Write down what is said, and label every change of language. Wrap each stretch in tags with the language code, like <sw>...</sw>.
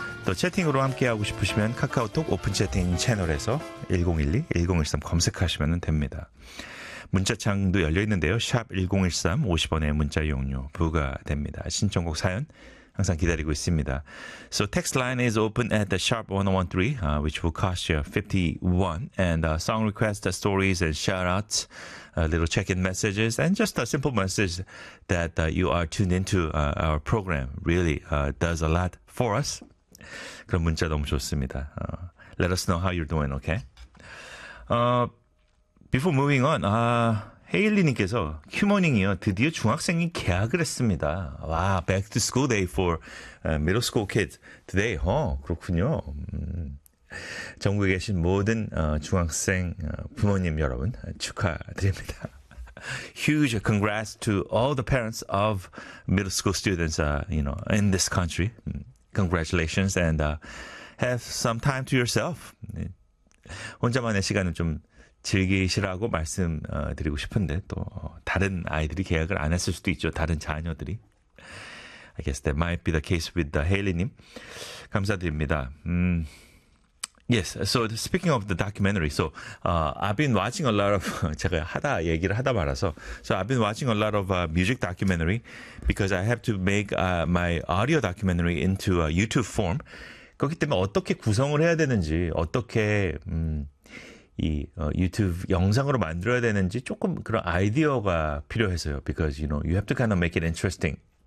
<ko>또 채팅으로 함께하고 싶으시면 카카오톡 오픈 채팅 채널에서 1012-1013 검색하시면 됩니다. 문자창도 열려있는데요. 샵 1013 50원의 문자 이용료 부과됩니다. 신청곡 사연 항상 기다리고 있습니다.</ko> <en>So text line is open at the sharp 1013 which will cost you 51 and song requests, stories and shoutouts, little check-in messages and just a simple message that you are tuned into our program really does a lot for us.</en> <ko>그런 문자 너무 좋습니다.</ko> <en>Let us know how you're doing, okay? Before moving on,</en> <ko>헤일리님께서 큐모닝이요. 드디어 중학생이 개학을 했습니다.</ko> <en>와, back to school day for middle school kids today.</en> <ko>그렇군요. 전국에 계신 모든 중학생 부모님 여러분 축하드립니다.</ko> <en>Huge congrats to all the parents of middle school students, you know, in this country. Congratulations and have some time to yourself.</en> <ko>혼자만의 시간을 좀 즐기시라고 말씀드리고 싶은데 또 다른 아이들이 계약을 안 했을 수도 있죠. 다른 자녀들이.</ko> <en>I guess that might be the case with the Haley님.</en> <ko>감사드립니다.</ko> <en>Yes, so speaking of the documentary, so I've been watching a lot of,</en> <ko>제가 하다 얘기를 하다 말아서,</ko> <en>so I've been watching a lot of music documentary because I have to make my audio documentary into a YouTube form.</en> <ko>그렇기 때문에 어떻게 구성을 해야 되는지, 어떻게 이 YouTube 영상으로 만들어야 되는지 조금 그런 아이디어가 필요해서요.</ko> <en>Because, you know, you have to kind of make it interesting.</en>